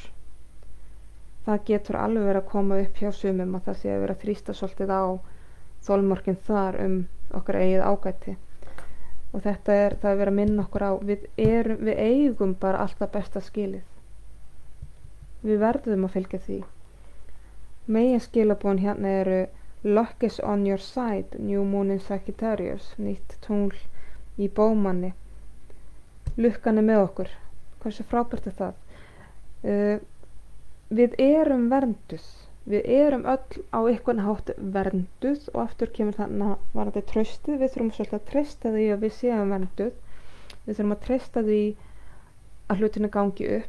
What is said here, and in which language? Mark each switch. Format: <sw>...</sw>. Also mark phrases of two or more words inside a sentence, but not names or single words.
<is>Það getur alveg verið að koma upp hjá sumum að það sé að vera að þrýsta svolítið á þolmörkin þar okkar eigið ágæti. Og það er verið að minna okkur á, við eigum bara alltaf besta skilið. Við verðum að fylgja því. Megin skilabón hérna eru</is> <en>Luck is on your side, New Moon in Sagittarius,</en> <is>nýtt tungl í Bómanni. Lukkan er með okkur. Hversu frábært er það? Við erum vernduð. Við erum öll á einhvern hátt vernduð og aftur kemur þannig varðandi traustið. Við þurfum svolítið að treysta því að við séum vernduð. Við þurfum að treysta því að hlutinu gangi upp.</is>